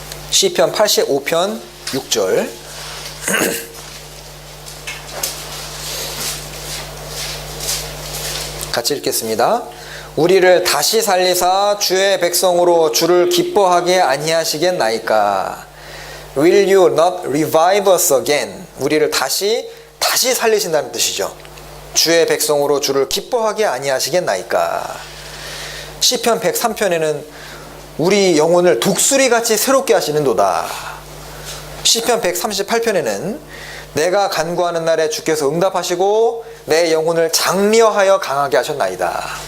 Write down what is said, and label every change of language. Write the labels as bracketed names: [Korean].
[Korean] 시편 85편 6절. 같이 읽겠습니다. 우리를 다시 살리사 주의 백성으로 주를 기뻐하게 아니하시겠나이까. [English] Will you not revive us again? [Korean] 우리를 다시 살리신다는 뜻이죠. 주의 백성으로 주를 기뻐하게 아니하시겠나이까. 시편 103편에는 우리 영혼을 독수리같이 새롭게 하시는도다. 시편 138편에는 내가 간구하는 날에 주께서 응답하시고 내 영혼을 장려하여 강하게 하셨나이다.